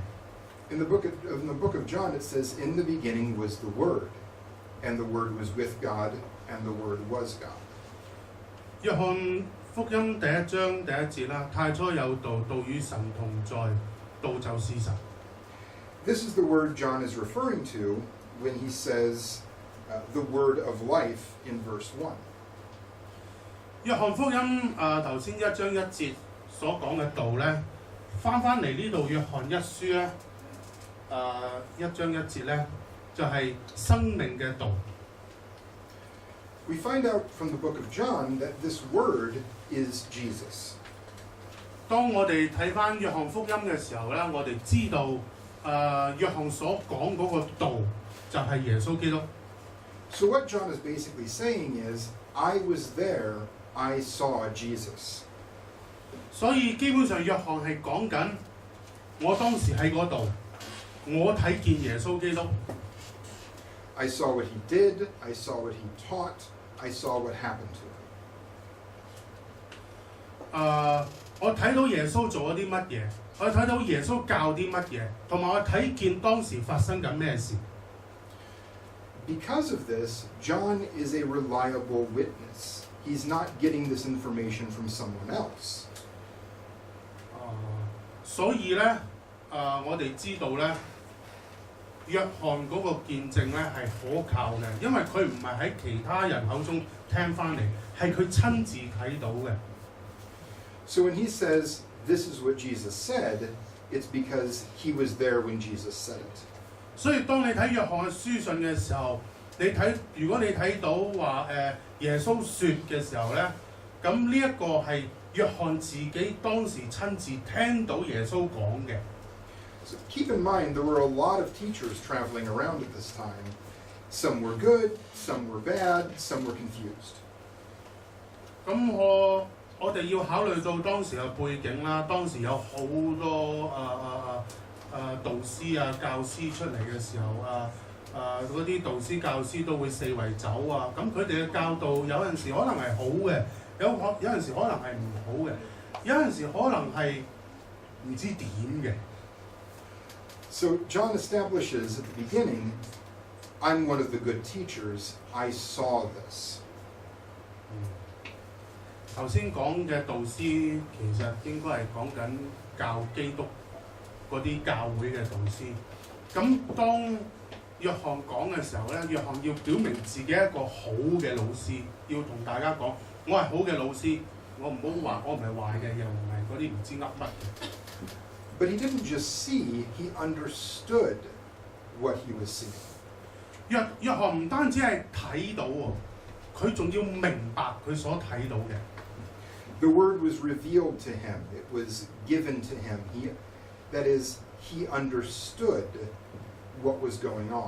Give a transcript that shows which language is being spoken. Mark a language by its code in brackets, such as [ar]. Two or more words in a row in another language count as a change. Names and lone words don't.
[en] In the book of John, it says, "In the beginning was the Word, and the Word was with God, and the Word was God." [yue] 約翰福音第1章第1節啦，太初有道，道與神同在，道就是神。 [en] This is the word John is referring to when he says the word of life in verse 1. [yue] 約翰福音頭先1章1節所講嘅道咧，翻嚟呢度約翰1書咧1章1節咧，就係生命嘅道。 [en] We find out from the book of John that this word is Jesus. [yue] 當我哋睇翻約翰福音嘅時候咧，我哋知道約翰所講嗰個道就係耶穌基督。 [en] So what John is basically saying is, I was there, I saw Jesus. [yue] 所以基本上約翰係講緊，我當時喺嗰度，我睇見耶穌基督。 [en] I saw what he did, I saw what he taught, I saw what happened to him. [yue] 我睇到耶穌做咗啲乜嘢，我睇到耶穌教啲乜嘢，同埋我睇見當時發生緊咩事。 [en] Because of this, John is a reliable witness. He's not getting this information from someone else. [yue] 所以咧， 我哋知道咧，約翰嗰個見證咧係可靠嘅，因為佢唔係喺其他人口中聽翻嚟，係佢親自睇到嘅。 [en] So when he says, this is what Jesus said, it's because he was there when Jesus said it. [yue] 所以當你睇約翰嘅書信嘅時候，如果你睇到話耶穌説嘅時候咧，咁呢一個係約翰自己當時親自聽到耶穌講嘅。 [en] So keep in mind, there were a lot of teachers traveling around at this time. Some were good, some were bad, some were confused. [yue] 咁我哋要考慮到當時嘅背景啦，當時有好多導師啊、教師出嚟嘅時候嗰啲導師教師都會四圍走啊，咁佢哋嘅教導有陣時可能係好嘅，有陣時可能係唔好嘅，有陣時可能係唔知點嘅。 [en] So John establishes at the beginning, I'm one of the good teachers, I saw this. [yue] 頭先講嘅導師其實應該係講緊教基督嗰啲教會嘅導師。咁當約翰講嘅時候咧，約翰要表明自己一個好嘅老師，要同大家講，我係好嘅老師，我唔好話我唔係壞嘅，又唔係嗰啲唔知噏乜嘅。 [en] But he didn't just see, he understood what he was seeing. [yue] 約翰唔單止係睇到喎，佢仲要明白佢所睇到嘅。 [en] The word was revealed to him. It was given to him. That is, he understood what was going on.